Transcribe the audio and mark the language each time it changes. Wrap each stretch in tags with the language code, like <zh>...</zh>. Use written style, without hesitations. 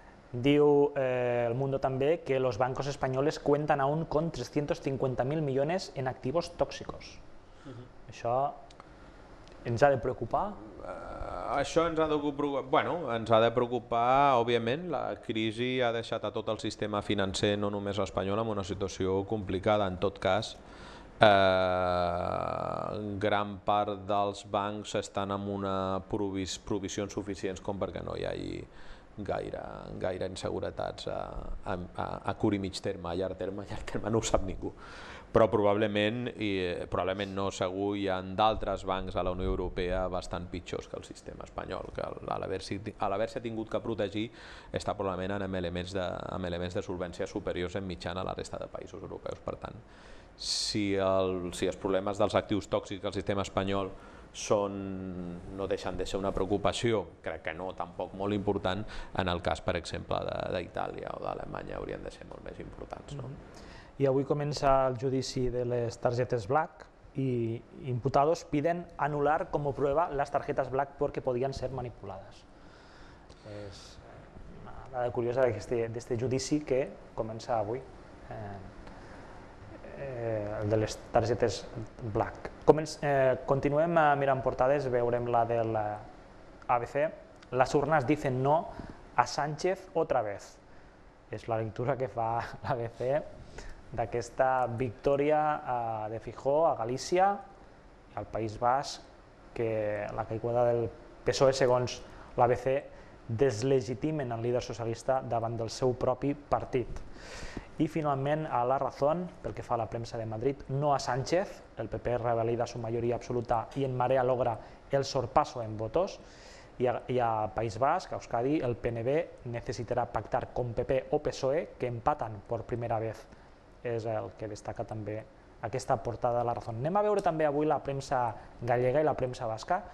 <ca>Diu</ca> <es>El Mundo</es> <ca>també</ca> <es>que los bancos españoles cuentan aún con 350.000 millones en activos tóxicos.</es> <ca>Això ens ha de preocupar? Això ens ha de preocupar, òbviament. La crisi ha deixat a tot el sistema financer, no només espanyol, en una situació complicada. En tot cas, gran part dels bancs estan amb provisions suficients com perquè no hi hagi gaire inseguretats a curt i mig terme. A llarg terme no ho sap ningú. Però probablement no segur, hi ha d'altres bancs a la Unió Europea bastant pitjors que el sistema espanyol, que a l'haver-se tingut que protegir està probablement amb elements de solvència superiors en mitjana a la resta de països europeus. Per tant, si els problemes dels actius tòxics al sistema espanyol no deixen de ser una preocupació, crec que no, tampoc molt important, en el cas, per exemple, d'Itàlia o d'Alemanya haurien de ser molt més importants.</ca> <es>Y hoy comienza el</es> <ca>judici</ca> <es>de las tarjetas Black y imputados piden anular como prueba las tarjetas Black porque podían ser manipuladas.</es> <ca>És una dada curiosa d'aquest judici que comença avui, el de les targetes Black. Continuem mirant portades, veurem la de l'ABC.</ca> <es>Las urnas dicen no a Sánchez otra vez.</es> <ca>És la lectura que fa l'ABC d'aquesta victòria de Feijóo a Galícia i al País Basc, que la caiguda del PSOE, segons l'ABC, deslegitimen el líder socialista davant del seu propi partit. I finalment a La Razón, pel que fa a la premsa de Madrid,</ca> <es>no a Sánchez, el PP revalida su mayoría absoluta y en Marea logra el sorpaso en votos, y a País Basc, a Euskadi, el PNV necesitará pactar con PP o PSOE que empatan por primera vez.</es> <ca>És el que destaca també aquesta portada de La Razón. Anem a veure també avui la premsa gallega i la premsa basca.</ca>